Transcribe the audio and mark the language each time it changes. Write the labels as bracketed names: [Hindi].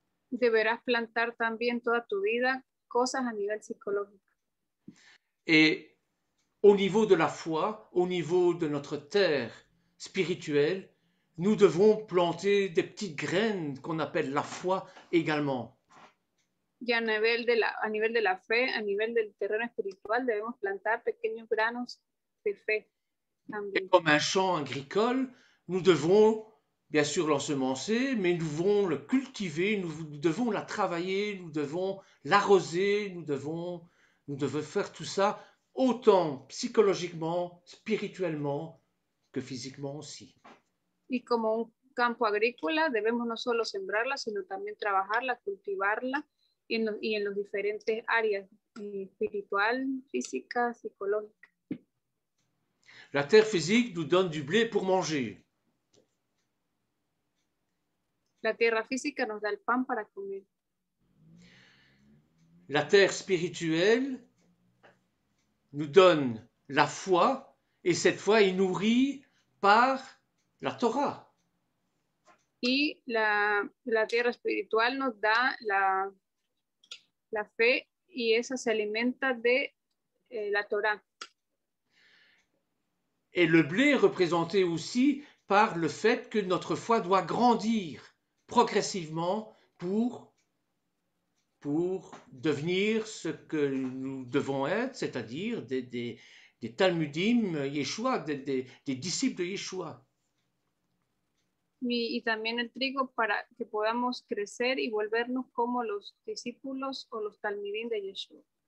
[Spanish] Deberás plantar también toda tu vida cosas a nivel psicológico. [French] Et au niveau de la foi, au niveau de notre terre spirituelle, nous devons planter des petites graines qu'on appelle la foi également. [Spanish] Y a nivel de la fe, a nivel del terreno espiritual, debemos plantar pequeños granos de fe también. [French] Et comme un champ agricole, nous devons bien sûr l'ensemencer, mais nous devons le cultiver, nous devons la travailler, nous devons l'arroser, nous devons faire tout ça autant psychologiquement, spirituellement que physiquement aussi. [Spanish] Y como un campo agrícola, debemos no solo sembrarla, sino también trabajarla, cultivarla y en los diferentes áreas, espiritual, física, psicológica. [French] La terre physique nous donne du blé pour manger. [Spanish] La tierra física nos da el pan para comer. [French] La terre spirituelle nous donne la foi, et cette foi est nourrie par la Torah. [Spanish] Y la tierra espiritual nos da la fe, y esa se alimenta de la Torah. [French] Et le blé est représenté aussi par le fait que notre foi doit grandir progressivement pour devenir ce que nous devons être, c'est-à-dire des Talmudim Yeshua, des disciples de Yeshua. [Spanish] Y también el trigo para que podamos crecer y volvernos como los discípulos o los talmidim de Yeshua.